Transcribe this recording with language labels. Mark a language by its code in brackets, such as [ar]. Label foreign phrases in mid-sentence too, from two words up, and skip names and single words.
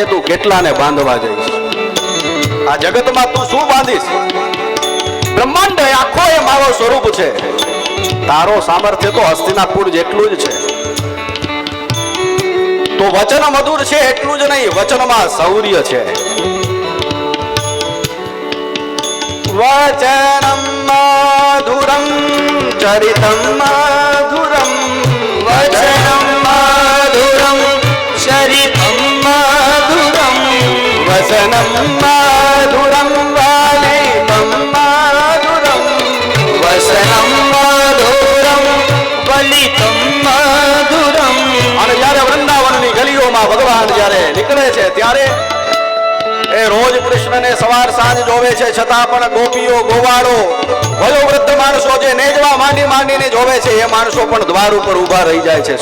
[gu] તું કેટલાને બાંધવા જઈશ? આ જગતમાં તું શું બાંધીશ? બ્રહ્માંડ આખો એ મારો સ્વરૂપ છે. તારો સામર્થ્ય તો હસ્તિનાપુર જેટલું જ છે. તો વચન મધુર છે એટલું જ નહીં, વચનમાં શૌર્ય છે. [sa] વચનમ મધુરમ ચરિતમ મધુરમ વચનમ મધુરમ ચરિતમ મધુરમ વચનમ મધુરમ વલિતમ મધુરમ વચનમ મધુરમ વલિતમ મધુરમ. [gu] અને જ્યારે વૃંદાવનની ગલીઓમાં ભગવાન જ્યારે નીકળે છે ત્યારે એ રોજ કૃષ્ણને સવાર સાંજ જોવે છે, છતાં પણ ગોપીઓ, ગોવાળો, વયોવૃદ્ધ માણસો જે નેજવા માંડીને જોવે છે, એ માણસો પણ દ્વાર ઉપર ઊભા રહી જાય છે.